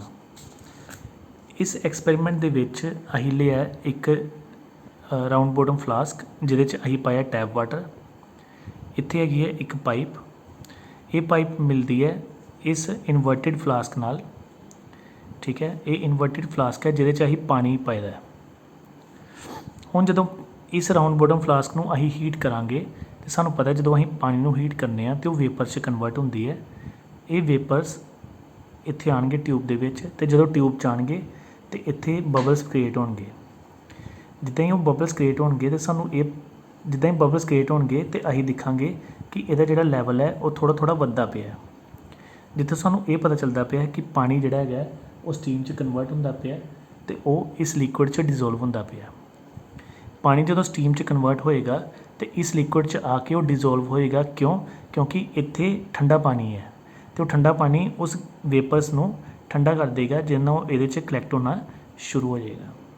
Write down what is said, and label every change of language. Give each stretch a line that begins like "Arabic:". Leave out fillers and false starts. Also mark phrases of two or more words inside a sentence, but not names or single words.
Punjabi: ਇਸ ਐਕਸਪੈਰੀਮੈਂਟ ਦੇ ਵਿੱਚ ਅਸੀਂ ਲਿਆ ਇੱਕ
English: round bottom flask
Punjabi: ਜਿਹਦੇ 'ਚ ਅਸੀਂ ਪਾਇਆ
English: tap water.
Punjabi: ਇੱਥੇ ਹੈਗੀ ਹੈ ਇੱਕ ਪਾਈਪ। ਇਹ ਪਾਈਪ ਮਿਲਦੀ ਹੈ ਇਸ
English: inverted flask
Punjabi: ਨਾਲ।
Hindi: ठीक है।
Punjabi: ये
English: inverted flask
Punjabi: ਹੈ ਜਿਹਦੇ ਚ ਅਸੀਂ ਪਾਣੀ ਪਾਈਦਾ ਹੈ। ਹੁਣ ਜਦੋਂ ਇਸ
English: round bottom flask
Punjabi: ਨੂੰ ਅਸੀਂ ਹੀਟ ਕਰਾਂਗੇ ਤਾਂ ਸਾਨੂੰ ਪਤਾ ਜਦੋਂ ਅਸੀਂ ਪਾਣੀ ਨੂੰ ਹੀਟ ਕਰਨੇ ਆਂ ਤਾਂ ਵੇਪਰ ਚ ਕਨਵਰਟ ਹੁੰਦੀ ਹੈ। ਇਹ ਵੇਪਰਸ ਇੱਥੇ ਆਉਣਗੇ ਟਿਊਬ ਦੇ ਵਿੱਚ ਤੇ ਜਦੋਂ ਟਿਊਬ ਚ ਆਉਣਗੇ ਤਾਂ ਇੱਥੇ
English: bubbles create
Punjabi: ਹੋਣਗੇ। ਜਿੱਦਾਂ ਹੀ ਉਹ
English: bubbles create
Punjabi: ਹੋਣਗੇ ਤਾਂ ਸਾਨੂੰ ਇਹ ਜਿੱਦਾਂ ਹੀ
English: bubbles create
Punjabi: ਹੋਣਗੇ ਤਾਂ ਅਸੀਂ ਦਿਖਾਂਗੇ ਕਿ ਇਹਦਾ ਜਿਹੜਾ ਲੈਵਲ ਹੈ ਉਹ ਥੋੜ੍ਹਾ ਥੋੜ੍ਹਾ ਵਧਦਾ ਪਿਆ। जिੱਥੇ ਸਾਨੂੰ ਇਹ ਪਤਾ ਚਲਦਾ ਪਿਆ ਕਿ ਪਾਣੀ ਜਿਹੜਾ ਹੈਗਾ ਉਹ ਸਟੀਮ 'ਚ ਕਨਵਰਟ ਹੁੰਦਾ ਪਿਆ ਅਤੇ ਉਹ ਇਸ ਲਿਕੁਇਡ 'ਚ ਡਿਜ਼ੋਲਵ ਹੁੰਦਾ ਪਿਆ। ਪਾਣੀ ਜਦੋਂ ਸਟੀਮ 'ਚ ਕਨਵਰਟ ਹੋਏਗਾ ਅਤੇ ਇਸ ਲਿਕੁਇਡ 'ਚ ਆ ਕੇ ਉਹ ਡਿਜ਼ੋਲਵ ਹੋਏਗਾ। ਕਿਉਂਕਿ ਇੱਥੇ ਠੰਡਾ ਪਾਣੀ ਹੈ ਅਤੇ ਉਹ ਠੰਡਾ ਪਾਣੀ ਉਸ ਵੇਪਰਸ ਨੂੰ ਠੰਡਾ ਕਰ ਦੇਗਾ, ਜਿਹਦੇ ਨਾਲ ਉਹ ਇਹਦੇ 'ਚ ਕਲੈਕਟ ਹੋਣਾ ਸ਼ੁਰੂ ਹੋ ਜਾਏਗਾ।